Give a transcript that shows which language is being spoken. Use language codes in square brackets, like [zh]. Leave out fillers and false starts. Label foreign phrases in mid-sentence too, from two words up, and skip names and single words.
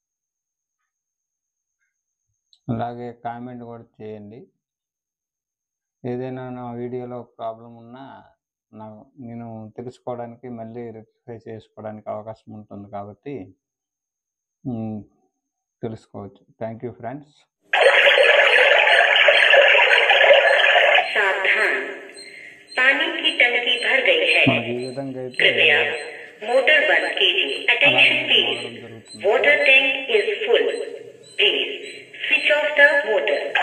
[te] అలాగే కామెంట్ కూడా చేయండి. ఏదైనా నా వీడియోలో ప్రాబ్లం ఉన్నా నేను తెలుసుకోవడానికి, మళ్ళీ రెక్టిఫై చేసుకోవడానికి అవకాశం ఉంటుంది కాబట్టి తెలుసుకోవచ్చు. [en] thank you friends. [hi] सावधान, पानी की टंकी भर गई है, [te] మనకి ఈ విధంగా అయితే [hi] कृपया मोटर बंद कीजिए. [en] Attention please, water tank is full. Please switch off the motor.